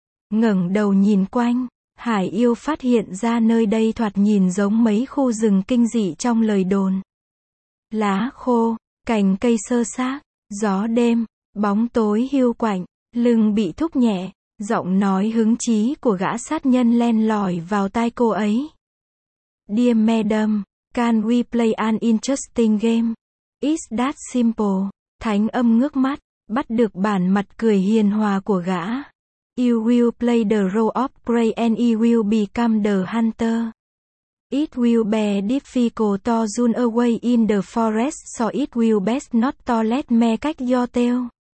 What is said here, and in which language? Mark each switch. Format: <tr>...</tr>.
<vi>Ngẩng đầu nhìn quanh, Hải Yêu phát hiện ra nơi đây thoạt nhìn giống mấy khu rừng kinh dị trong lời đồn. Lá khô, cành cây sơ xác, gió đêm, bóng tối hiu quạnh, lưng bị thúc nhẹ, giọng nói hứng chí của gã sát nhân len lỏi vào tai cô ấy.</vi> <en>Dear Madam, can we play an interesting game? Is that simple?</en> <vi>Thánh Âm ngước mắt, bắt được bản mặt cười hiền hòa của gã.</vi> <en>You will play the role of prey and you will become the hunter. It will be difficult to run away in the forest, so it will best not to let me catch your tail.</en>